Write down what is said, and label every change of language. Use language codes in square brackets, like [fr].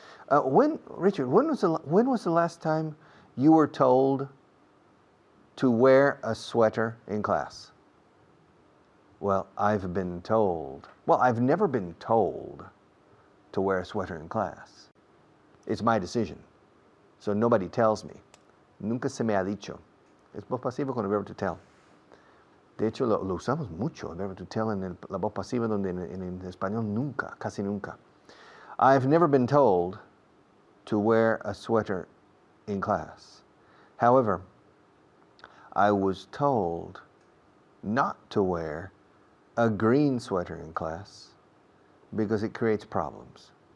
[en] Richard, when was the last time you were told to wear a sweater in class? Well, I've been told. Well, I've never been told to wear a sweater in class. It's my decision. So nobody tells me. [es] Nunca se me ha dicho. Es voz pasiva con el verbo to tell. De hecho, lo usamos mucho, el verbo to tell en la voz pasiva, donde en español nunca, casi nunca. [en] I've never been told to wear a sweater in class. However, I was told not to wear a green sweater in class because it creates problems.